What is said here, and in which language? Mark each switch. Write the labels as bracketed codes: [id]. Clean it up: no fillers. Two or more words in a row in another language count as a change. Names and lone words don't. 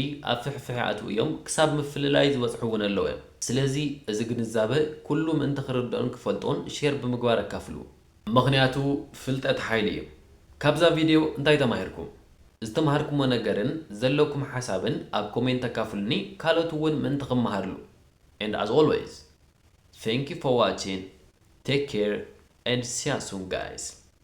[ti] ኣብ ፍሕፍሕ ኣትው እዮም ክሳብ ምፍልላይ ዝበጽሑ እውን ኣለዎ እዮም ስለዚ እዚ ግንዛበ ኩሉ ምእንቲ ክርድኦን ክፈልጦን ሼር ብምግባር ኣካፍሉ ምኽንያቱ ፍልጠት ሓይሊ እዩ ካብዛ ቪድዮ እንታይ ተማሂርኩም ዝተማሃርኩሞ ነገርን ዘለኩም ሓሳብን ኣብ ኮሜንት ተካፍሉኒ ካልኦት እውን ምእንቲ ክመሃርሉ [en] and as always thank you for watching take care and see you soon guys